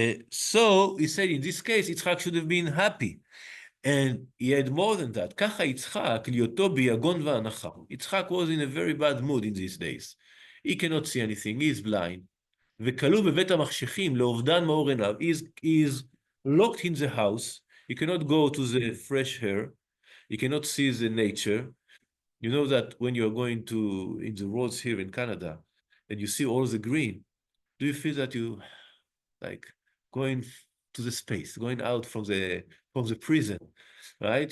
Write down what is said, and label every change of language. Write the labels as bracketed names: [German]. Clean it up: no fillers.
[English] So he said, in this case, Yitzchak should have been happy. And he had more than that. [Hebrew] ככה יצחק, להיותו ביגון ואנחה. [English] Yitzchak was in a very bad mood in these days. He cannot see anything, he is blind. [Hebrew] וכלוא בבית המחשכים לאובדן מאור עיניו. [English] He is locked in the house. He cannot go to the fresh air. He cannot see the nature. You know that when you're going in the roads here in Canada, and you see all the green, do you feel that you like going to the space, going out from the prison, right?